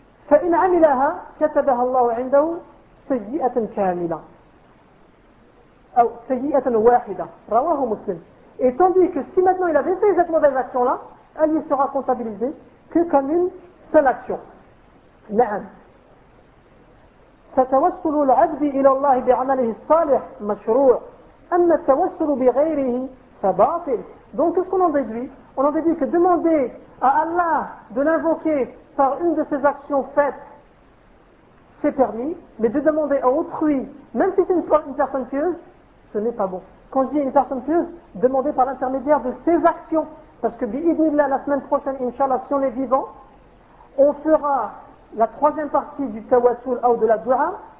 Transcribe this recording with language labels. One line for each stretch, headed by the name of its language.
Arabic: فَإِنْ عَمِلَهَا كَتَبَهَا اللَّهُ عِنْدَهُ سَيِّئَةً كَامِلًا أو سَيِّئَةً وَاحِدًا رواه مسلم.
French: Et tandis que si maintenant il avait fait cette mauvaise action-là, elle ne sera comptabilisée que comme une seule action.
Arabic: نعم. فتوسل العبد إلى الله بعمله الصالح مشروع أما التوسل بغيره فباطل.
French: Donc qu'est-ce qu'on en déduit? On en déduit que demander à Allah de l'invoquer par une de ses actions faites, c'est permis, mais de demander à autrui, même si c'est une personne pieuse, ce n'est pas bon. Quand je dis une personne pieuse, demander par l'intermédiaire de ses actions, parce que bi'idnillah la semaine prochaine, inshallah, si on est vivant, on fera la troisième partie du tawassul ou de la dua